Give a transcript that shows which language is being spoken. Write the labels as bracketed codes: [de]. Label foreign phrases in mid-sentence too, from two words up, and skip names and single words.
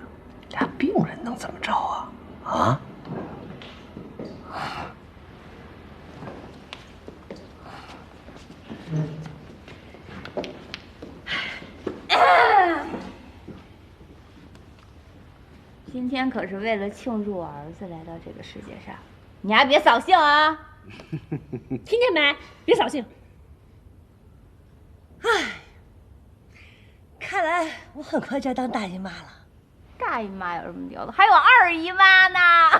[zh] 俩病人能怎么着啊？啊？今天可是为了庆祝我兒子來到這個世界上，你還別掃興啊！聽見沒？別掃興。唉，看來我很快就要當大姨媽了。大姨媽有什麼牛的？還有二姨媽呢！